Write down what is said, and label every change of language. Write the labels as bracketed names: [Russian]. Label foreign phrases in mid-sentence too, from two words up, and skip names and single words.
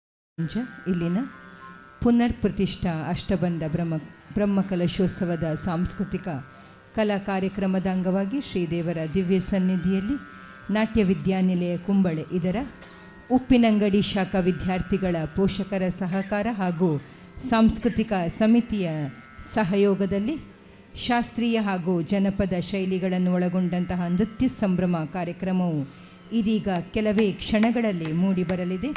[Kannada] ಇಲ್ಲಿನ ಪುನರ್ ಪ್ರತಿಷ್ಠಾ ಅಷ್ಟಬಂಧ ಬ್ರಹ್ಮಕಲಶೋತ್ಸವದ ಸಾಂಸ್ಕೃತಿಕ ಕಲಾ ಕಾರ್ಯಕ್ರಮದ ಅಂಗವಾಗಿ ಶ್ರೀದೇವರ ದಿವ್ಯ ಸನ್ನಿಧಿಯಲ್ಲಿ ನಾಟ್ಯ ವಿದ್ಯಾನಿಲಯ ಕುಂಬಳೆ ಇದರ ಉಪ್ಪಿನಂಗಡಿ ಶಾಖಾ ವಿದ್ಯಾರ್ಥಿಗಳ ಪೋಷಕರ ಸಹಕಾರ ಹಾಗೂ ಸಾಂಸ್ಕೃತಿಕ ಸಮಿತಿಯ ಸಹಯೋಗದಲ್ಲಿ ಶಾಸ್ತ್ರೀಯ ಹಾಗೂ ಜನಪದ ಶೈಲಿಗಳನ್ನು ಒಳಗೊಂಡಂತಹ ನೃತ್ಯ ಸಂಭ್ರಮ ಕಾರ್ಯಕ್ರಮವು ಇದೀಗ ಕೆಲವೇ ಕ್ಷಣಗಳಲ್ಲಿ ಮೂಡಿಬರಲಿದೆ.